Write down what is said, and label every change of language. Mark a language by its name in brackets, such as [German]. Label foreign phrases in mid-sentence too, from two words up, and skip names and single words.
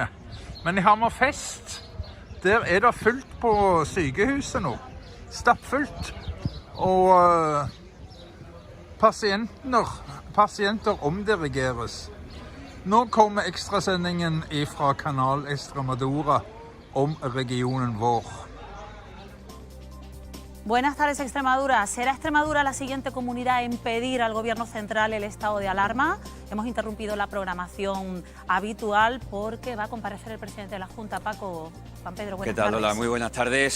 [Norwegian] Men i Hammerfest, der er det fullt på sykehuset nå. Stappfullt. Og pasienter omdirigeres. Nå kommer ekstrasendingen fra Kanal Estremadura om regionen vår. [Spanish] Buenas tardes, Extremadura. ¿Será Extremadura la siguiente comunidad en pedir al gobierno central el estado de alarma? Hemos interrumpido la programación habitual porque va a comparecer el presidente de la Junta, Paco. Juan Pedro, buenas tardes. ¿Qué tal? Hola, muy buenas tardes.